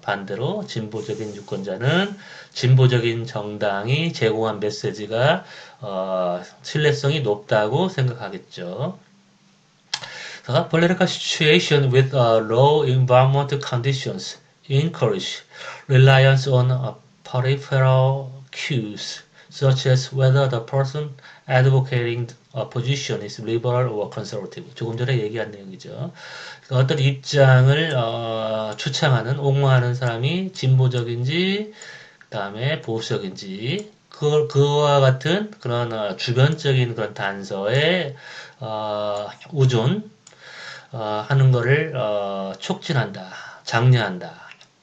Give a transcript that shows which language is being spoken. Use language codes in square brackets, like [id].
[ko] 반대로 진보적인 유권자는 진보적인 정당이 제공한 메시지가 신뢰성이 높다고 생각하겠죠. [en] The political situation with low environmental conditions encourage reliance on peripheral cues, such as whether the person advocating a position is liberal or conservative. [ko] 조금 전에 얘기한 내용이죠. 그러니까 어떤 입장을 추창하는, 옹호하는 사람이 진보적인지, 그 다음에 보수적인지, 그와 같은 그런 주변적인 그런 단서에 의존, 하는 거를 촉진한다, 장려한다.